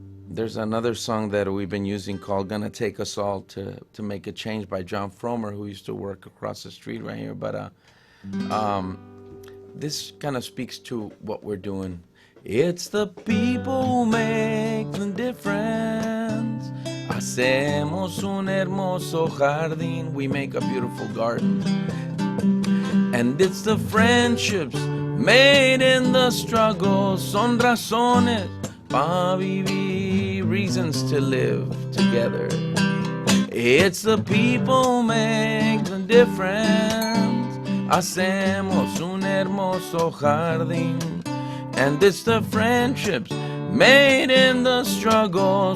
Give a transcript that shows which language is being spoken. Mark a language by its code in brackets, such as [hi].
[en] There's another song that we've been using called Gonna Take Us All to Make a Change by John Fromer, who used to work across the street right here. But this kind of speaks to what we're doing. It's the people who make the difference. [es] Hacemos un hermoso jardín. [en] We make a beautiful garden. And it's the friendships made in the struggle. [es] Son razones pa vivir, [en] reasons to live together. It's the people who make the difference. [es] Hacemos un hermoso jardín. [en] And it's the friendships made in the struggle.